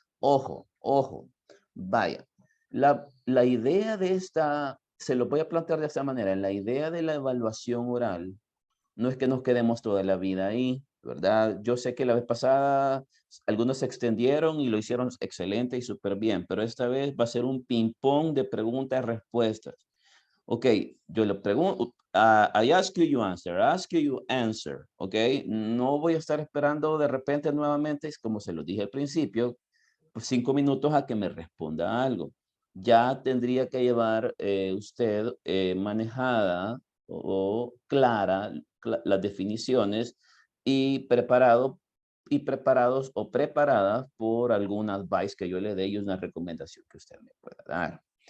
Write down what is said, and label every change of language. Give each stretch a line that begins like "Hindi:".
Spanish: Ojo, ojo, vaya. La idea de se lo voy a plantear de esta manera, la idea de la evaluación oral no es que nos quedemos toda la vida ahí, ¿verdad? Yo sé que la vez pasada algunos se extendieron y lo hicieron excelente y súper bien, pero esta vez va a ser un ping-pong de preguntas y respuestas.
English: Ok,
Spanish: yo le pregunto,
English: I ask you, you answer, I ask you, you answer, ok.
Spanish: No voy a estar esperando de repente nuevamente, como se lo dije al principio, 5 minutos a que me responda algo. Ya tendría que llevar usted manejada o clara las definiciones y preparados o preparadas por algún advice que yo le dé y una recomendación que usted me pueda dar.